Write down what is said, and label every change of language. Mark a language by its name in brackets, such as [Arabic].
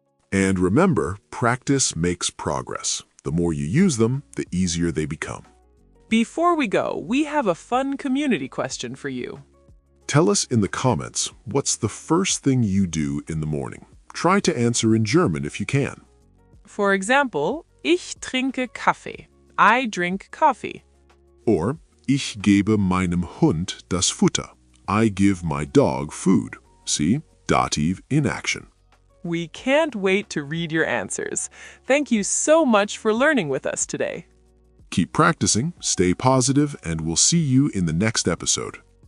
[English] And remember, practice makes progress. The more you use them, the easier they become. Before we go, we have a fun community question for you. Tell us in the comments, what's the first thing you do in the morning? Try to answer in German if you can. For example, [German] ich trinke Kaffee. [English] I drink coffee. [German] Or, ich gebe meinem Hund das Futter. [English] I give my dog food. See? Dativ in action. We can't wait to read your answers. Thank you so much for learning with us today. Keep practicing, stay positive, and we'll see you in the next episode.